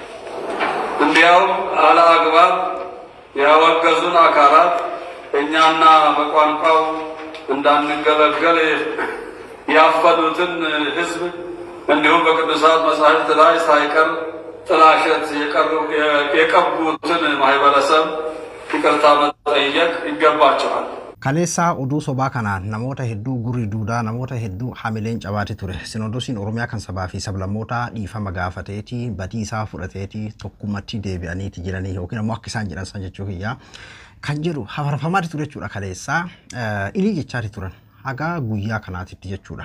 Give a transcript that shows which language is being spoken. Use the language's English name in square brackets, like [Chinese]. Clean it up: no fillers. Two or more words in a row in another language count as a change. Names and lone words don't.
[Amharic] እንዲያውም አለአግባብ ያወገዙን አካላት እኛና በቋንቋው እንዳንገለገል ያፈኑትን ሕዝብ እንዲሁም በቅዱሳት መጻሕፍት ላይ ሳይቀር ጥላሸት የቀቡትን ማህበረሰብ ይቅርታ መጠየቅ ይገባቸዋል። [Oromo] Kaleessa oduu sobaa kanaan namoota hedduu gurii duudaa namoota hedduu hamileen cabaati ture. Sinodoosiin Oromiyaa kan sabaa fi sablammoota dhiifama gaafateeti badii isaa fudhateeti tokkummatti deebi'aniiti jiranii yookiin ammoo akka isaan jedhan san jechuu kiyyaa kan jedhu hafarfamaati ture jechuudha. Kaleessa ilii jechaati turan haga guyyaa kanaatitti jechuudha.